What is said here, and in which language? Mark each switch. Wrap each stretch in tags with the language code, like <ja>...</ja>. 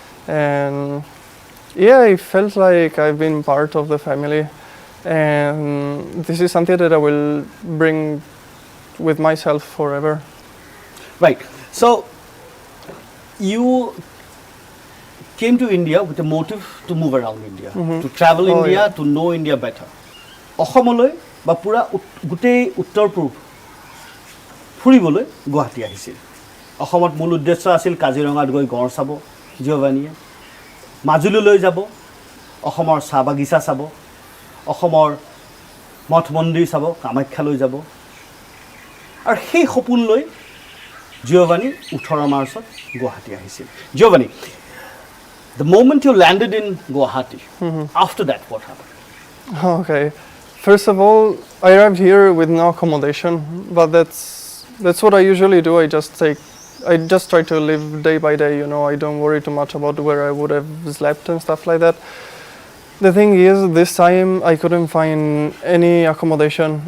<en>And yeah, I felt like I've been part of the family. And this is something that I will bring with myself forever. right so you came to India with a motive to move around India to travel India yeah. to know India better</en> <as>অসমলৈ বা পুৰা গোটেই উত্তৰ পূব ফুৰিবলৈ গুৱাহাটী আহিছিল অসমত মূল উদ্দেশ্য আছিল কাজিৰঙাত গৈ গড় চাব জিঅ'ভানিয়ে মাজুলীলৈ যাব অসমৰ চাহ বাগিচা চাব অসমৰ মঠ মন্দিৰ চাব কামাখ্যালৈ যাব আৰু সেই সপোন লৈ জিঅ'ভানি 18 মাৰ্চত গুৱাহাটী আহিছিল জিঅ'ভানি</as> <en>the moment you landed in Guwahati after that what happened Okay. First of all, I arrived here with no accommodation, but that's what I usually do. I just try to live day by day, you know. I don't worry too much about where I would have slept and stuff like that. The thing is, this time I couldn't find any accommodation.</en>